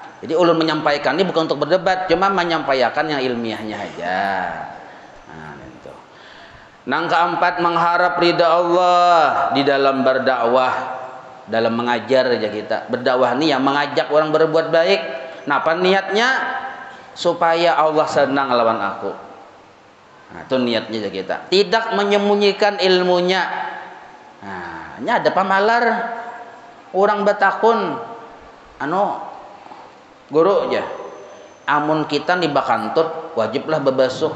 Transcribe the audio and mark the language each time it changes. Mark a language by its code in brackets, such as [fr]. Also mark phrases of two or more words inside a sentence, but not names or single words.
[bjn] Jadi ulun menyampaikan ini bukan untuk berdebat, cuma menyampaikan yang ilmiahnya aja. Nah, itu. [id] Yang keempat, mengharap ridha Allah di dalam berdakwah, dalam mengajar aja kita. Berdakwah ini yang mengajak orang berbuat baik. Nah, apa niatnya? Supaya Allah senang lawan aku. Nah, itu niatnya aja kita. Tidak menyembunyikan ilmunya. [bjn] Nah, ini ada pamalar orang betakun guru aja. Amun kita di bakantut wajiblah bebasuh.